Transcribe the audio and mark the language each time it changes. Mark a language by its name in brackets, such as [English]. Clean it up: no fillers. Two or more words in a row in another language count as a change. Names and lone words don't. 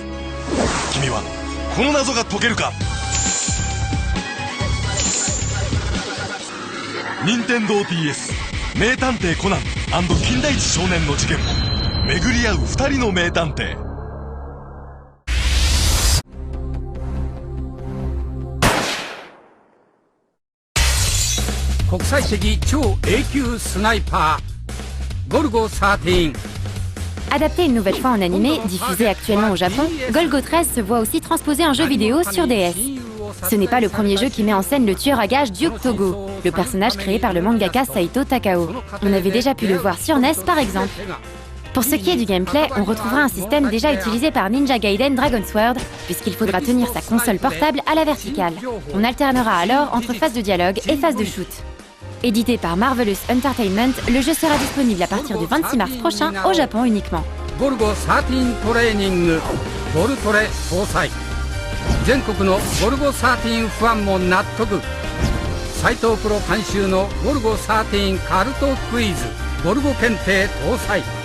[Japanese] 君はこの謎が解けるか。任天堂 DS 名探偵コナン&金田一少年の事件も巡り合う2人の名探偵。国際的超 A 級スナイパーゴルゴ13。 [French] Adapté une nouvelle fois en animé, diffusé actuellement au Japon, Golgo 13 se voit aussi transposé en jeu vidéo sur DS. Ce n'est pas le premier jeu qui met en scène le tueur à gages Duke Togo, le personnage créé par le mangaka Saito Takao. On avait déjà pu le voir sur NES par exemple. Pour ce qui est du gameplay, on retrouvera un système déjà utilisé par Ninja Gaiden Dragon Sword, puisqu'il faudra tenir sa console portable à la verticale. On alternera alors entre phase de dialogue et phase de shoot. Édité par Marvelous Entertainment, le jeu sera disponible à partir du 26 mars prochain au Japon uniquement. [Japanese] Golgo 13 トレーニングボルトレ搭載。全国のゴルゴ13ファンも納得。斉藤プロ監修のゴルゴ13カルトクイズゴルゴ検定搭載。